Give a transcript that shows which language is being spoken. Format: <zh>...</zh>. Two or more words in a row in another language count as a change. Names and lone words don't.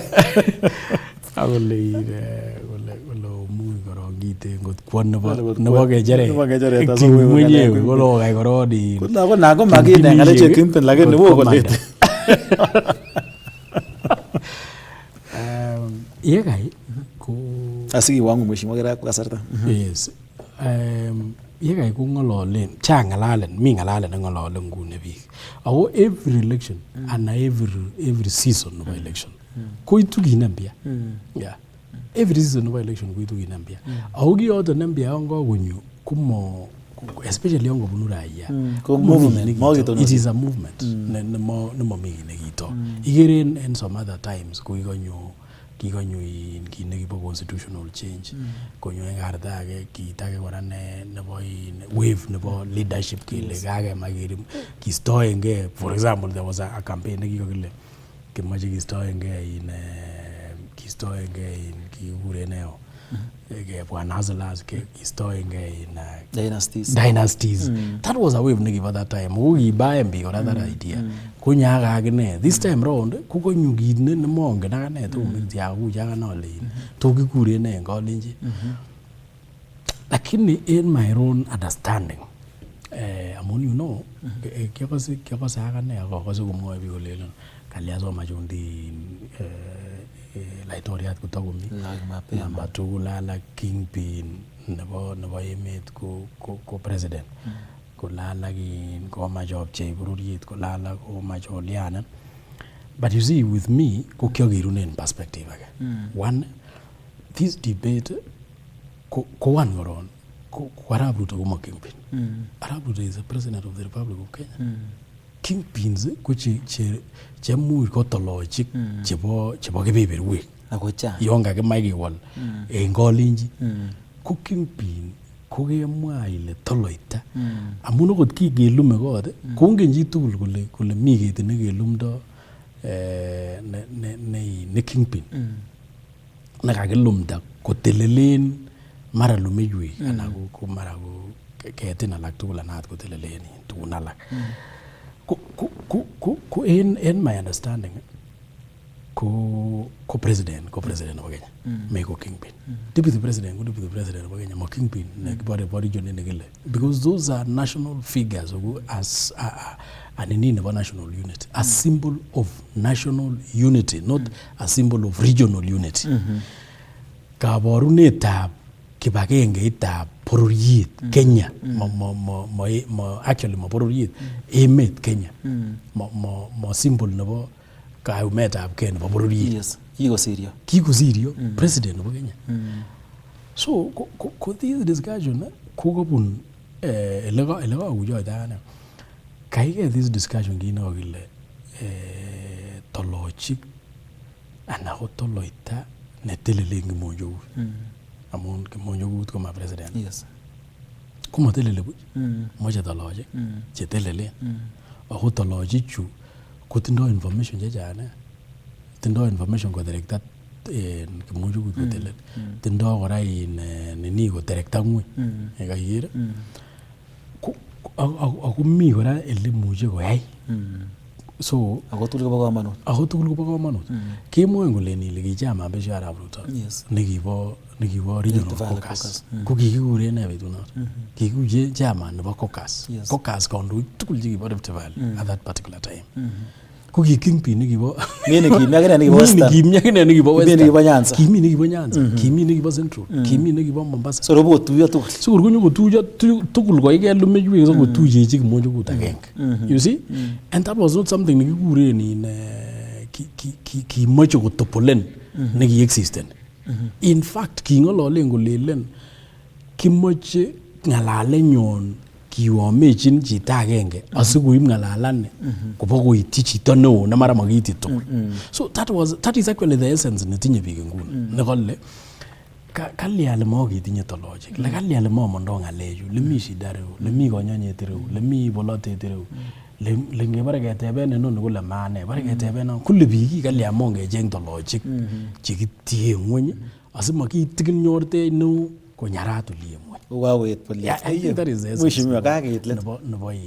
<kln>Akole muy korongite ngot kwon nebo kejeret mwenyewe kolo kai korodi. Na ko makine ngaleche kimpin lakini wo kolete. Yekai ko asiki wangu mheshimiwa kera kasarta.</kln> <en>Yes.</en> <kln>Yekai ko ngololen ngalalet mi ngalalet ne ngololen ngune biik.</kln> <en>Ako every election and every season of election</en> <kln>koitu kinambia.</kln> <en>Yeah. Every season of election</en> <kln>koitu kinambia. Ako kiyoto nambia yon kakonyo kumo especially yon kobunu raia.</kln> <en>Movement. It is a movement.</en> <kln>Nemo mi nekito. Ikere</kln> <en>in some other times</en> <kln>ko kikonyo kit nekibo</kln> <en>constitutional change.</en> <kln>Konyo en karta age kit age kora nebo wave nebo leadership kile kage makiri kistoenge.</kln> <en>For example, there was a campaign</en> <kln>nekikokile kimache kistoenge kikure neo Bwana Hazalas kistoenge dynasties.</kln> <en>That was a wave nekibo that time.</en> <kln>Ukibae mbi</kln> <en>or other idea.</en> <kln>Kunyaga agine.</kln> <en>This time round</en> <kln>kukonyo kit ne mongen akane to mtia kuja kanole. To kikure ne ngolinji. Lakini</kln> <en>in my own understanding</en> <kln>amun</kln> <en>you know</en> <kln>kyakose akane akakose kumwoe biik kolelon kalya soma chundi laitoriat kotakomi namba 2 lala kingpin nebo emet ko president ko lala kin komach opchei bororiet ko lala komach olianen.</kln> <en>But you see with me</en> <kln>ko kyokerunen</kln> <en>perspective age. One, this debate ko one</en> <kln>koron ko Arap Ruto ko ma kingpin.</kln> <en>Arap Ruto is the president of the Republic of Kenya.</en> <kln>Kingpins ko che muy ko tolochik chebo kebeberwek. Akocha. Yon kakimach kewol en kolenji ko kingpin ko kemwa ile toloita. Amun okot kigelume kot kongen chi tugul kole mi kit nekelumdo ne kingpin. Nekakilumda kotelelen mara lumeiwek anan ko mara ko ketin alak tugul anat kotelelen tugun alak. Ko</kln> <en>in my understanding</en> <kln>ko president nebo Kenya me ko kingpin.</kln> <en>Deputy president</en> <kln>nebo Kenya mo kingpin ne kibore region ne kile,</kln> <en>because those are national figures as an nebo national unity, a symbol of national unity, not a symbol of regional unity.</en> <kln>Kaborunetab kibagengeitab bororiet Kenya actually mo bororiet emet Kenya mo symbol nebo kaumetab Kenya nebo bororiet. Yes, kikosiryo president nebo Kenya. So ko</kln> <en>this discussion</en> <kln>ko kobun ele kakujoita ane kaike</kln> <en>this discussion</en> <kln>kino kile tolochik ana ko toloita netelele Kimonjokut. Amun Kimonjokut ko ma president.</kln> <en>Yes.</en> <kln>Ko telele buch. Moche tolochik chetelele. Ako tolochik chu kotindo information chechang. Tindo information ko terekta Kimonjokut ko telele. Tindo kora nini ko terekta ng'weny. Kaikere. Ako mi kora ele muche koyai. So ako tugul kobo kamanut. Kemwoe kole ile kichama besho Arap Ruto. Yes. Nekibo</kln> <en>regional caucus.</en> <kln>Ko kikikuren ne betunot. Kikikuje chairman nebo caucus. Caucus kandoik tugul chekibo Rift Valley</kln> <en>at that particular time.</en> <kln>Ko kingpin nekibo mimi nekibo Western. Nekibo Western. Nekibo Nyanza. Kimi nekibo Nyanza. Kimi nekibo Central. Kimi nekibo Mombasa. So robo tuyo tugul. So konyo kotuyo tugul ko ike lumeiwek so kotuyechi Kimonjokut agenge.</kln> <en>You see? And that was not something</en> <kln>nekikuren in kimoche kotopolen neki</kln> <en>existent. In fact</en> <kln>kingololen kolelen kimoche ngalalenyon kiwomechin chito agenge asikoib ngalalane kobo koityi chito neo na mara makiiti tugul.</kln> <en>So that is actually the essence</en> <kln>netinye biik nguni. Nekole kalli ale mo kitinye tolochik le kalli ale mo mondo ngalechu le mi shida reu le mi konyonyet reu le mi bolotet reu le ngebare keteben inoni kole mane bare keteben kule biik kalli amo ngecheng tolochik chekitie ngweny asimakitigil nyorte no konyarat ulie ngweny Wawet police. Mheshimiwa kakeit let. Nebo in.</kln>